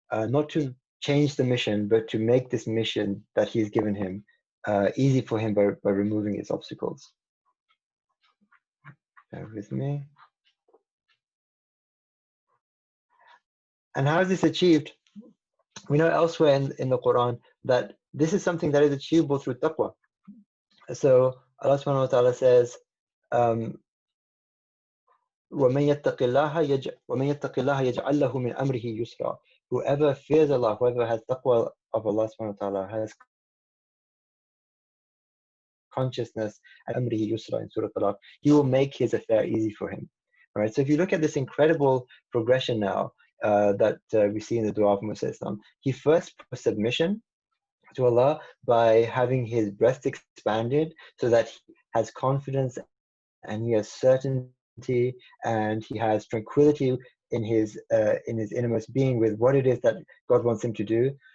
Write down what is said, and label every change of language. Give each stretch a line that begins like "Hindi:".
English: Not to change the mission, but to make this mission that he's given him easy for him by removing its obstacles. Bear with me. And how is this achieved? We know elsewhere in the Quran that this is something that is achievable through taqwa. So Allah subhanahu wa ta'ala says,
Arabic: وَمَن يَتَّقِ اللَّهَ يَجْعَلْ لَهُ مِنْ أَمْرِهِ يُسْرًا.
English: Whoever fears Allah, whoever has taqwa of Allah subhanahu wa ta'ala, has consciousness and amrihi yusra in Surah Talaq, he will make his affair easy for him. All right. So if you look at this incredible progression now that we see in the dua of Musa Islam, he first put submission to Allah by having his breast expanded so that he has confidence and he has certainty and he has tranquility in his innermost being with what it is that God wants him to do.